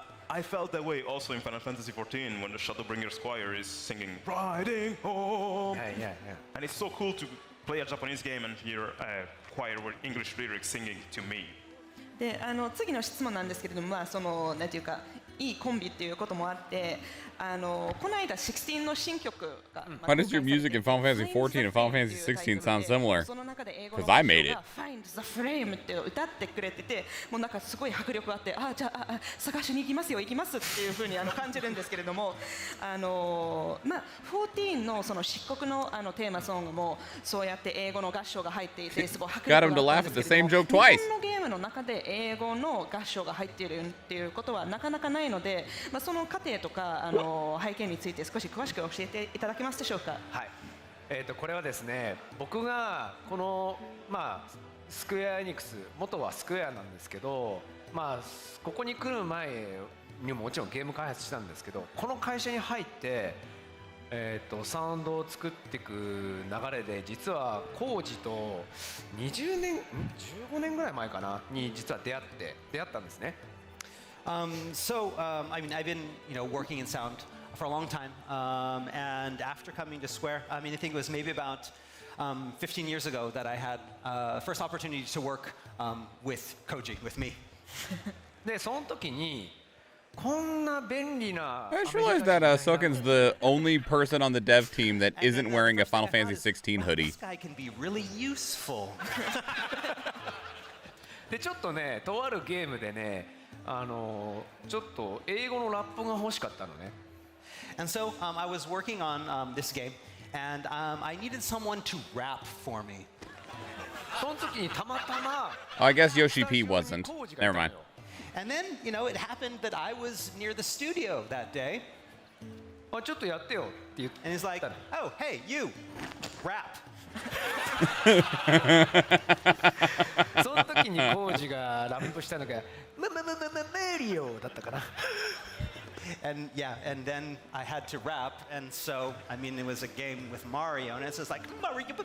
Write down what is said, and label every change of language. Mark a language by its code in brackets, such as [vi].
[en] I felt that way also in Final Fantasy XIV when the Shadowbringers choir is singing Riding Home. Yeah. And it's so cool to play a Japanese game and hear a choir with English lyrics singing to me. [ja] で次の質問なんですけれども、まあそのなんていうかいいコンビっていうこともあって、この間16の新曲が。 [en] Why does your music in Final Fantasy XIV and Final Fantasy XVI sound similar? Because I made it. [ja] Find the Flame って歌ってくれてて、もうなんかすごい迫力があって、じゃあ探しに行きますよ、行きますっていう風に感じるんですけれども、まあ14のその漆黒のテーマソングもそうやって英語の合唱が入っていて、すごい迫力があったんですけれども、日本のゲームの中で英語の合唱が入っているっていうことはなかなかないので、まあその過程とか背景について少し詳しく教えていただけますでしょうか。はい。これはですね、僕がこのまあスクエアエニックス、元はスクエアなんですけど、まあここに来る前にももちろんゲーム開発したんですけど、この会社に入って。サウンドを作っていく流れで実はコウジと20年15年ぐらい前かなに実は出会ったんですね。 [en] So I mean I've been working in sound for a long time, and after coming to Square, I mean I think it was maybe about 15 years ago that I had first opportunity to work with Koji, with me. [ja] でその時にこんな便利な [en] I just realized that Soken's the only person on the dev team that isn't wearing a Final Fantasy XVI hoodie. This guy can be really useful. [ja] でちょっとね、とあるゲームでね、ちょっと英語のラップが欲しかったのね。 [en] And so I was working on this game, and I needed someone to rap for me. [ja] その時にたまたま [en] I guess Yoshi P wasn't. Never mind. And then, it happened that I was near the studio that day. [ja] ちょっとやってよって言って。 [en] And he's like, oh, hey, you, rap. [ja] その時時にコウジがラップしたのがメリオだったかな。 [en] And yeah, and then I had to rap, and so I mean it was a game with Mario, and it's just like Mario.